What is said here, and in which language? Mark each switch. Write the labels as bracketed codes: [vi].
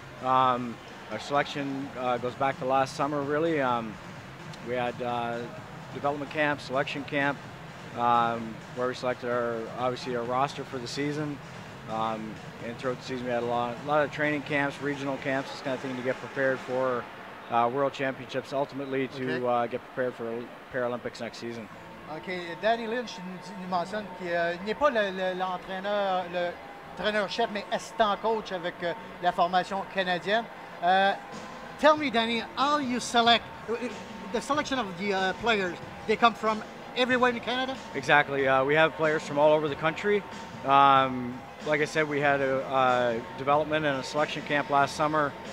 [en] Our selection goes back to last summer, really. We had development camp, selection camp, where we selected obviously our roster for the season. And throughout the season we had a lot of training camps, regional camps, this kind of thing to get prepared for World Championships, ultimately to get prepared for Paralympics next season. OK. [fr] Danny Lynch nous mentionne qu'il n'est pas l'entraîneur, l'entraîneur-chef, mais assistant coach avec la formation canadienne. [en] Tell me, Danny, how you select, the selection of the players, they come from everywhere in Canada? Exactly. We have players from all over the country. Like I said, we had a development and a selection camp last summer.